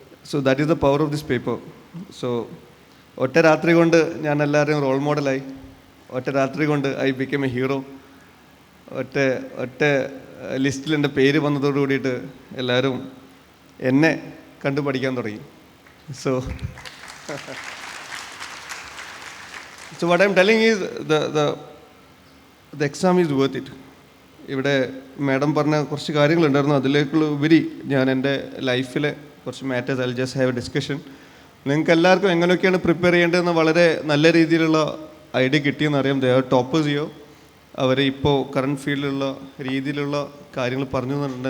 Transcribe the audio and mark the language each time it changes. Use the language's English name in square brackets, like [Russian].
[English] So that is the power of this paper. So [Malayalam] ഒറ്റ രാത്രി കൊണ്ട് ഞാൻ എല്ലാവരെയും റോൾ മോഡലായി. ഒറ്റ രാത്രി കൊണ്ട് [English] I become a hero. [Malayalam] ഒറ്റ ലിസ്റ്റിൽ എൻ്റെ പേര് വന്നതോടു കൂടിയിട്ട് എല്ലാവരും എന്നെ കണ്ടു പഠിക്കാൻ തുടങ്ങി. [English] So what I'm telling is the exam is worth it. [Malayalam] ഇവിടെ മാഡം പറഞ്ഞ കുറച്ച് കാര്യങ്ങളുണ്ടായിരുന്നു, അതിലേക്കുള്ള ഉപരി ഞാൻ എൻ്റെ ലൈഫിലെ കുറച്ച് matters [English] I just have a discussion. [Malayalam] നിങ്ങൾക്ക് എല്ലാവർക്കും എങ്ങനെയൊക്കെയാണ് പ്രിപ്പയർ ചെയ്യേണ്ടതെന്ന് വളരെ നല്ല രീതിയിലുള്ള ഐഡിയ കിട്ടിയെന്നറിയാം. [English] they are toppers [Malayalam] ചെയ്യോ, അവർ ഇപ്പോൾ കറണ്ട് ഫീൽഡിലുള്ള രീതിയിലുള്ള കാര്യങ്ങൾ പറഞ്ഞു തന്നിട്ടുണ്ട്.